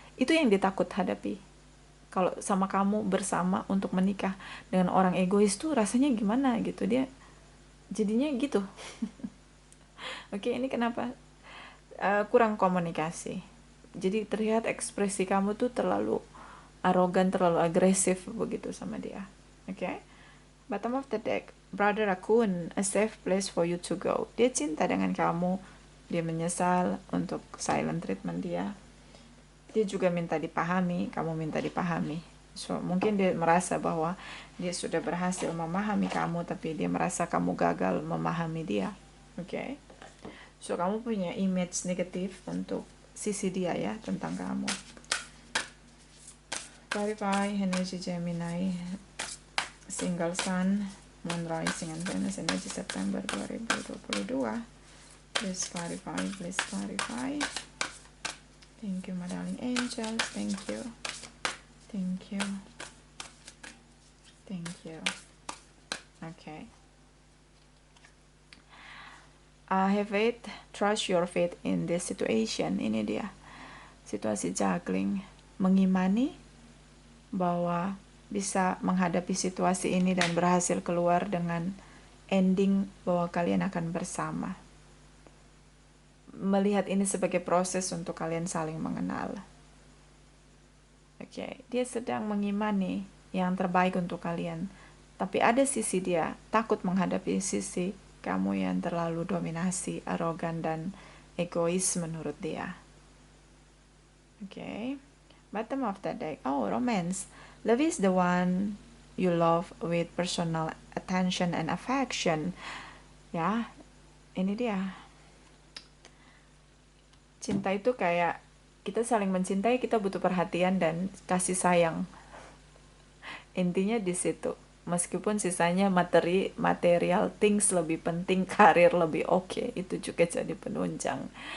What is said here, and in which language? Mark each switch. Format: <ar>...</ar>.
<id>Itu yang dia takut hadapi. Kalau sama kamu bersama untuk menikah dengan orang egois tuh rasanya gimana gitu. Dia jadinya gitu. Oke, ini kenapa kurang komunikasi. Jadi terlihat ekspresi kamu tuh terlalu arogan, terlalu agresif begitu sama dia. Oke.</id> <en>Bottom of the deck, Brother Raccoon, a safe place for you to go.</en> <id>Dia cinta dengan kamu, dia menyesal untuk silent treatment dia. Dia juga minta dipahami, kamu minta dipahami. So, mungkin dia merasa bahwa dia sudah berhasil memahami kamu, tapi dia merasa kamu gagal memahami dia. Oke. So, kamu punya image negatif untuk sisi dia ya, tentang kamu.</id> <en>Clarify, energy Gemini, single sun, moon rising and Venus, energy September 2022. Please clarify, please clarify. Thank you, my darling angels. Thank you. Thank you. Thank you. Okay. Have faith, trust your faith in this situation.</en> <id>Ini dia. Situasi juggling. Mengimani bahwa bisa menghadapi situasi ini dan berhasil keluar dengan ending bahwa kalian akan bersama. Melihat ini sebagai proses untuk kalian saling mengenal. Oke, dia sedang mengimani yang terbaik untuk kalian. Tapi ada sisi dia takut menghadapi sisi kamu yang terlalu dominasi, arogan, dan egois menurut dia.</id> <en>Oke. Bottom of the deck. Oh, romance. Love is the one you love with personal attention and affection.</en> <id>Ya, ini dia. Cinta itu kayak kita saling mencintai, kita butuh perhatian dan kasih sayang. Intinya di situ. Meskipun sisanya material things lebih penting, karir lebih oke, itu juga jadi penunjang.</id>